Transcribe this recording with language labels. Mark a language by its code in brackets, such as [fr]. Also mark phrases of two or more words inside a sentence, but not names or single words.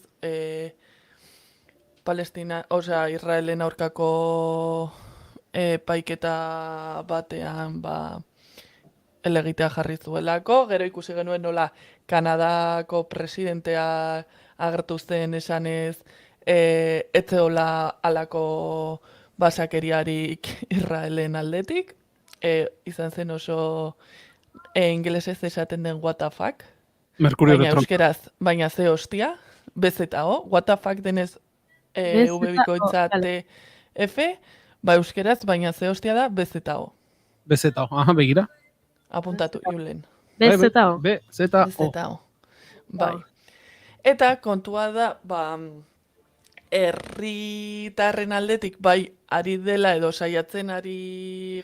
[eu] Palestina, osea, Israelen aurkako paiketa batean elegitea jarri zuelako, gero ikusi genuen nola Kanadako presidentea agertu zen esanez etzeola alako basakeriarik Israelen aldetik, izan zen oso ingelesez esaten den [en] what the fuck, [eu] baina euskeraz, baina ze hostia, bezetao, [en] what the fuck [eu] denez V-bikoitza TF, euskeraz, baina ze hostia da bezetao. Bezetao, begira. Apuntatu, Julen. Bezetao. Bezetao. Bai. Eta kontua da, herritarren aldetik, bai, ari dela edo saiatzen ari